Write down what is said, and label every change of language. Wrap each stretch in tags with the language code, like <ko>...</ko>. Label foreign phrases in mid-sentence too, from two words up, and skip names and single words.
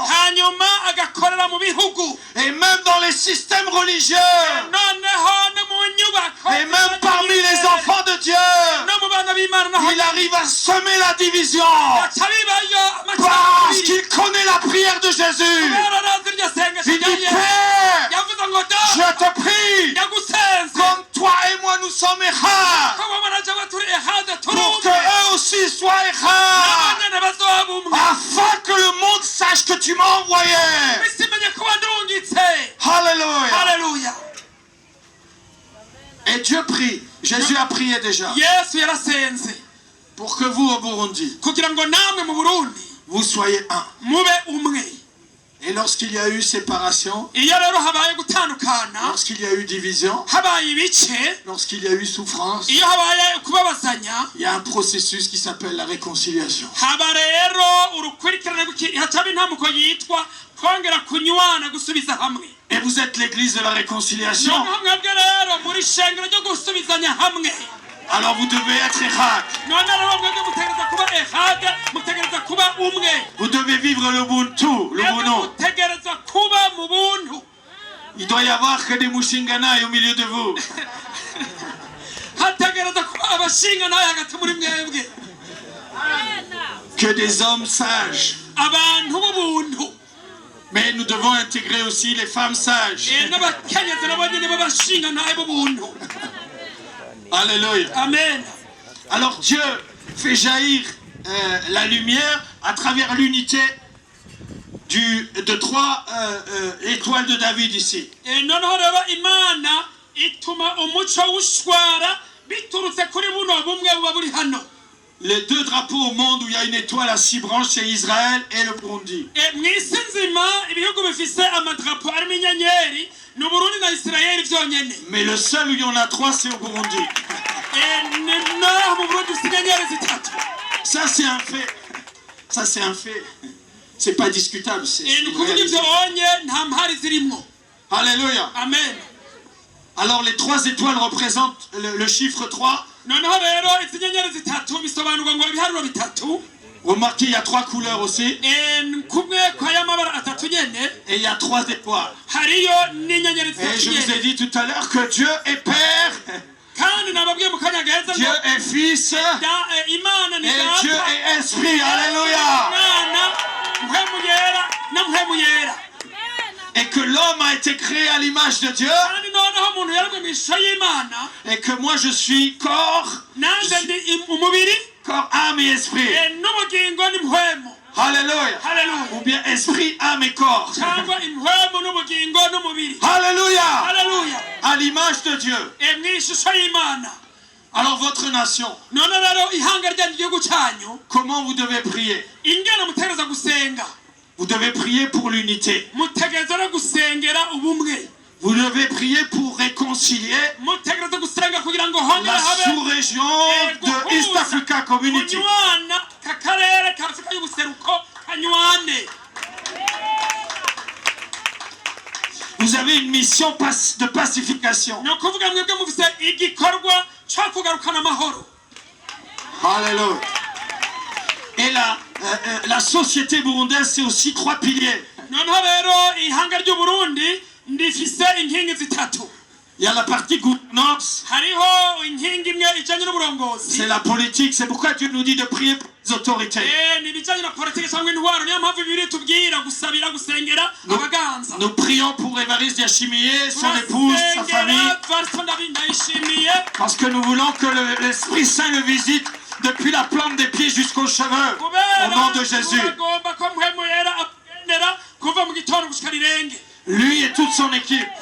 <rn>hanyuma agakorera mu bihugu,</rn> <fr>Et même dans les systèmes religieux.</fr> <rn>noneho no mu nyubako,</rn> <fr>Et même parmi les enfants de Dieu.</fr> <rn>no mu bana b'Imana naho</rn> <fr>Il arrive à semer la division.</fr> <rn>gaca bibayo</rn> <fr>Parce</fr> <rn>amacakubiri.</rn> <fr>qu'il connaît la prière de Jésus.</fr> <rn>kubera arazi iryo sengesho</rn> <fr>Il</fr> <rn>rya</rn> <fr>dit,</fr> <rn>Yesu.</rn> <fr>Père,</fr> <rn>yavuze ngo</rn> <fr>je</fr> <rn>data</rn> <fr>te prie,</fr> <rn>ndagusenze</rn> <fr>comme toi et moi nous sommes echad,</fr> <rn>ko wowe na jewe turi ehade turi</rn> <fr>pour que</fr> <rn>umwe,</rn> <fr>eux aussi soient echad,</fr> <rn>n'abanyene bazoba umwe,</rn> <fr>afin que le monde sache que tu m'as envoyé.</fr> <rn>isi imenye ko wandungitse.</rn> <fr>Alléluia.</fr> <rn>haleluya.</rn> <fr>Et Dieu prie, Jésus a prié déjà,</fr> <rn>Yesu yarasenze</rn> <fr>pour que vous au Burundi,</fr> <rn>kugira ngo namwe mu Burundi</rn> <fr>vous soyez un.</fr> <rn>mube umwe.</rn> <fr>Et lorsqu'il y a eu séparation,</fr> <rn>iyo rero habaye gutandukana,</rn> <fr>lorsqu'il y a eu division,</fr> <rn>habaye ibice,</rn> <fr>lorsqu'il y a eu souffrance,</fr> <rn>iyo habaye kubabazanya,</rn> <fr>il y a un processus qui s'appelle la réconciliation.</fr> <rn>haba rero urukurikirane hacaba intambuko yitwa kongera kunywana gusubiza hamwe.</rn> <fr>Et vous êtes l'église de la réconciliation.</fr> <rn>noneho mwebwe rero muri shengero ryo gusubizanya hamwe.</rn> <fr>Alors vous devez être echad.</fr> <rn>none rero mwebwe mutegereza kuba ehade, mutegereza kuba umwe.</rn> <fr>Vous devez vivre le Ubuntu, le</fr> <rn>mwebwe Buno. mutegereza kuba mu buntu.</rn> <fr>Il doit y avoir que des Mushinganaï au milieu de vous.</fr> <rn>hategereza kuba abashinga nawe hagati muri mwebwe,</rn> <fr>Que des hommes sages.</fr> <rn>abantu b'ubuntu.</rn> <fr>Mais nous devons intégrer aussi les femmes sages.</fr> <rn>n'abakenyezi nabo nyine b'abashinga nawe b'ubuntu.</rn> <fr>Alléluia.</fr> <rn>amen.</rn> <fr>Alors Dieu fait jaillir la lumière à travers l'unité de trois étoiles de David ici.</fr> <rn>noneho rero Imana ituma umuco w'ushwara biturutse kuri buno bumwe buba buri hano.</rn> <fr>Les deux drapeaux au monde où il y a une étoile à 6 branches, c'est Israël et le Burundi.</fr> <rn>mw'isi nzima ibihugu bifise amadrapo arimo inyenyeri ni Uburundi na Isirayeli vyonyene.</rn> <fr>Mais le seul où il y en a 3, c'est au Burundi.</fr> <rn>naho mu Burundi ufise inyenyeri zitatu.</rn> <fr>Ça, c'est un fait. Ça, c'est un fait. C'est pas discutable. C'est</fr> <rn>ni</rn> <fr>une</fr> <rn>ukuvuga</rn> <fr>réalité.</fr> <rn>ivyo onye nta mpari zirimwo.</rn> <fr>Alléluia.</fr> <rn>amen.</rn> <fr>Alors, les 3 étoiles représentent le chiffre 3.</fr> <rn>noneho rero izi nyenyeri zitatu bisobanurwa ngo ibiharuro bitatu.</rn> <fr>Remarquez, il y a 3 couleurs aussi.</fr> <rn>kumwe kw'aya mabara atatu nyene</rn> <fr>Et il y a 3 étoiles.</fr> <rn>hariyo n'inyenyeri</rn> <fr>Et</fr> <rn>zitatu</rn> <fr>je vous ai</fr> <rn>nyene.</rn> <fr>dit tout à l'heure que Dieu est Père,</fr> <rn>kandi nababwiye mu kanya gaheza</rn> <fr>Dieu</fr> <rn>ngo</rn> <fr>est Fils</fr> <rn>Imana ni</rn> <fr>et Dieu</fr> <rn>data,</rn> <fr>est Esprit. Alléluia.</fr> <rn>Mwana, mpwemu yera na mpwemu yera.</rn> <fr>Et que l'homme a été créé à l'image de Dieu.</fr> <rn>kandi noneho umuntu yaremwe mw'ishusho y'Imana,</rn> <fr>Et que moi je suis corps,</fr> <rn>nanje ndi umubiri</rn> <fr>corps, âme et esprit.</fr> <rn>n'ubugingo n'impwemu.</rn> <fr>Alléluia.</fr> <rn>Haleluya.</rn> <fr>Ou bien esprit, âme et corps.</fr> <rn>cyangwa impwemu n'ubugingo n'umubiri.</rn> <fr>Alléluia.</fr> <rn>Haleluya.</rn> <fr>À l'image de Dieu.</fr> <rn>mu ishusho y'Imana.</rn> <fr>Alors votre nation,</fr> <rn>none rero ihanga ryanyu igihugu cyanyu</rn> <fr>comment vous devez prier?</fr> <rn>ingene mutegereza gusenga.</rn> <fr>Vous devez prier pour l'unité.</fr> <rn>mutegereza no gusengera ubumwe.</rn> <fr>Vous devez prier pour réconcilier</fr> <rn>mutegereza gusenga kugira ngo hongere</rn> <fr>la</fr> <rn>habe</rn> <fr>sous-région de East Africa Community.</fr> <rn>kunywana kakarere ka Afurika y'ubuseruko kanywane.</rn> <fr>Vous avez une mission de pacification.</fr> <rn>ni ukuvuga mwebwe mufise igikorwa cyo kugarukana amahoro.</rn> <fr>Alléluia. Et la société burundaise, c'est aussi 3 piliers.</fr> <rn>noneho rero ihanga ry'u Burundi ndifise inkingi zitatu.</rn> <fr>Il y a la partie gouvernance,</fr> <rn>hariho inkingi imwe ijanye n'uburongozi.</rn> <fr>c'est la politique. C'est pourquoi Dieu nous dit de prier pour les autorités.</fr> <rn>ni ibijanye na politiki cyangwa intwaro. niyo mpamvu bibiri tubwira gusabira gusengera abaganza.</rn> <fr>Nous prions pour Évariste Yashimiye, son épouse, sa famille, parce que nous voulons que l'Esprit Saint le visite depuis la plante des pieds jusqu'aux cheveux, au nom de Jésus. Lui et toute son équipe.</fr>